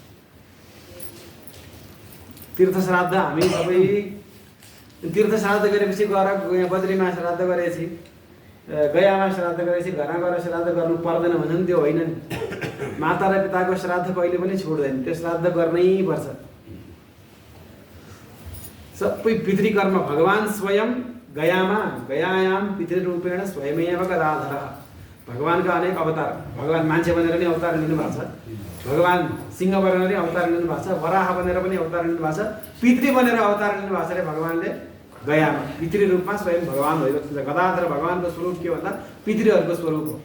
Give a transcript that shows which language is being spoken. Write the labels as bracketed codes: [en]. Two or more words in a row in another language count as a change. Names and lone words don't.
[ne] तीर्थ श्राद्ध हामी सबै तीर्थ श्राद्ध गरेपछि गएर बद्रीमा श्राद्ध गरेपछि, गयामा श्राद्ध गरेपछि घरमा गएर श्राद्ध गर्नु पर्दैन भन्छन्, त्यो होइन नि। माता र पिताको श्राद्ध कहिले पनि छोड्दैन, त्यो श्राद्ध गर्नै पर्छ। [sa] सबै पितृकर्म भगवान स्वयं गयायाम पितृरूपेण स्वयमेव गदाधरः। [ne] भगवानका अनेक अवतार, भगवान मान्छे बनेर पनि अवतार लिनु भएको छ, भगवान सिंह बनेर पनि अवतार लिनु भएको छ, वराह बनेर पनि अवतार लिनु भएको छ, पितृ बनेर अवतार लिनु भएको छ अरे भगवानले गयामा। पितृ रूपमा स्वयं भगवान भइरहेको छ। गदाधर भगवानको स्वरूप के भन्दा पितृहरूको स्वरूप हो।